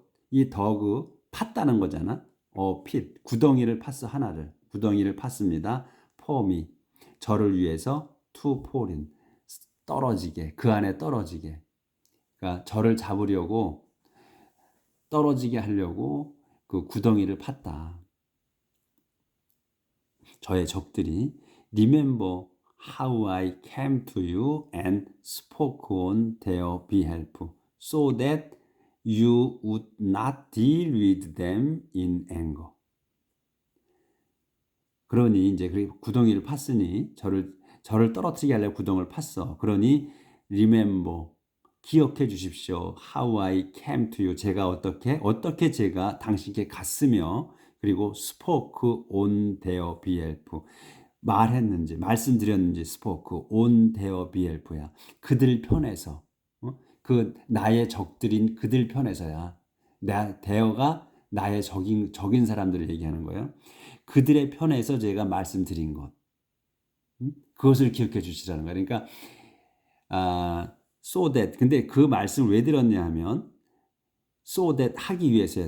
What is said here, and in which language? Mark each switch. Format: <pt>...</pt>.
<ko>이 dug 팠다는 거잖아. pit 구덩이를 팠어 하나를 구덩이를 팠습니다.</ko> <en>for me</en> <ko>저를 위해서</ko> <en>to fall in</en> <ko>떨어지게 그 안에 떨어지게 그러니까 저를 잡으려고 떨어지게 하려고 그 구덩이를 팠다. 저의 적들이</ko> <en>remember how I came to you and spoke on their behalf so that you would not deal with them in anger.</en> <ko>그러니 이제 구덩이를 팠으니 저를 떨어뜨리게 하려고 구덩이를 팠어. 그러니</ko> <en>remember</en> <ko>기억해 주십시오.</ko> <en>How I came to you.</en> <ko>제가 어떻게 제가 당신께 갔으며 그리고</ko> <en>spoke on their behalf.</en> <ko>말했는지 말씀드렸는지</ko> <en>spoke on their behalf야.</en> <ko>그들 편에서. 그 나의 적들인 그들 편에서야. there가 나의 적인 사람들을 얘기하는 거예요. 그들의 편에서 제가 말씀드린 것. 그것을 기억해 주시라는 거예요. 그러니까</ko> <en>so that</en> <ko>근데 그 말씀을 왜 들었냐 하면 so that 하기 위해서요.</ko>